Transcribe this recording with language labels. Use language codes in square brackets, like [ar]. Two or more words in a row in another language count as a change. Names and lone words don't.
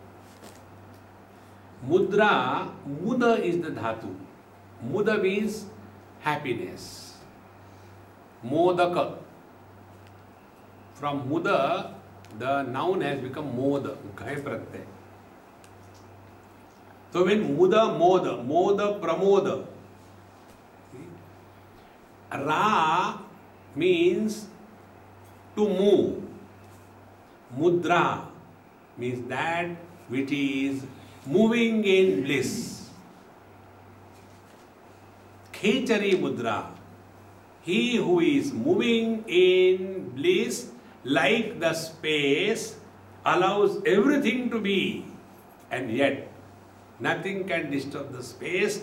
[en] Mudra, muda is the dhatu. Muda means happiness. Modaka. From muda, the noun has become moda. [sa] Ghai pratyay. [en] So when [sa] muda, moda, moda, pramoda. [en] Ra means to move. Mudra means that which is moving in bliss. Khechari mudra, he who is moving in bliss like the space, allows everything to be, and yet nothing can disturb the space.